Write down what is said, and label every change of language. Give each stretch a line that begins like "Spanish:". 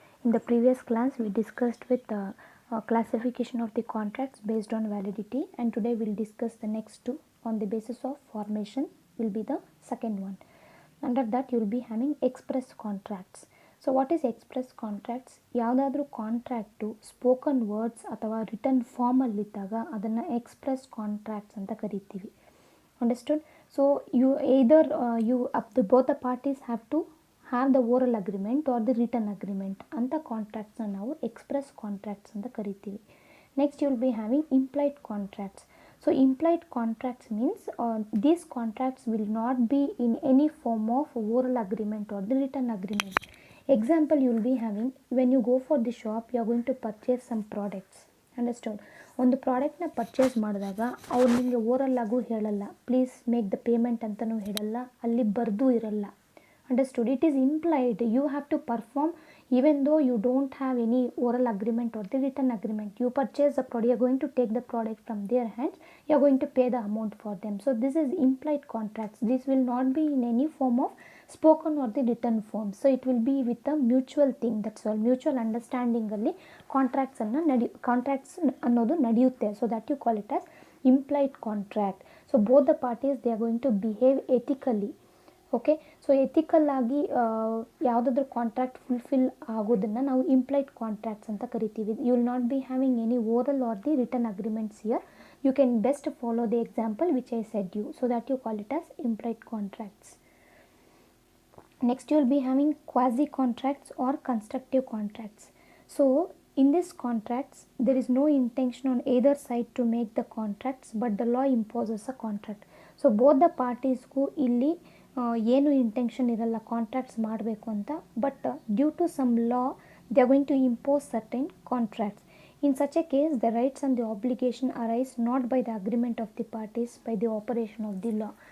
English: In the previous class we discussed with the classification of the contracts based on validity, and today we'll discuss the next two on the basis of formation will be the second one. Under that you will be having express contracts. So what is express contracts?
Kannada: ಯಾವುದಾದ್ರೂ contract spoken words ಅಥವಾ return ಫಾರ್ಮಲ್ಲಿದ್ದಾಗ ಅದನ್ನು express contracts ಅಂತ ಕರಿತೀವಿ.
English: Understood? So you either both the parties have to have the oral agreement or the written agreement
Kannada: ಅಂತ contracts ನಾವು express contracts ಅಂತ ಕರಿತೀವಿ.
English: Next you will be having implied contracts. So implied contracts means these contracts will not be in any form of oral agreement or the written agreement. Example, you will be having when you go for the shop, you are going to purchase some products. Understand.
Kannada: ಒಂದು ಪ್ರಾಡಕ್ಟ್ನ purchase ಮಾಡಿದಾಗ ಅವ್ರು ನಿಮಗೆ oral ಆಗು ಹೇಳಲ್ಲ,
English: please make the payment
Kannada: ಅಂತಲೂ ಹೇಳಲ್ಲ, ಅಲ್ಲಿ ಬರೆದು ಇರಲ್ಲ.
English: Understood. It is implied. You have to perform even though you don't have any oral agreement or the written agreement. You purchase the product, you are going to take the product from their hands, you are going to pay the amount for them. So this is implied contracts. This will not be in any form of spoken or the written form. So it will be with a mutual thing, that's all. Mutual understanding
Kannada: alli contracts annodu nadiyutte.
English: So that you call it as implied contract. So both the parties, they are going to behave ethically. Okay.
Kannada: So ethical ಆಗಿ ಯಾವುದಾದ್ರೂ contract fulfil ಆಗೋದನ್ನು ನಾವು implied contracts ಅಂತ ಕರಿತೀವಿ.
English: You will not be having any oral or the written agreements here. You can best follow the example which I said you. So that you call it as implied contracts. Next you will be having quasi contracts or constructive contracts. So in these contracts there is no intention on either side to make the contracts, but the law imposes a contract. So both the parties
Kannada: ಗೂ ಇಲ್ಲಿ ಏನು intention ಇರಲ್ಲ contracts ಮಾಡಬೇಕು ಅಂತ,
English: But due to some law they are going to impose certain contracts. In such a case, the rights and the obligation arise not by the agreement of the parties, by the operation of the law.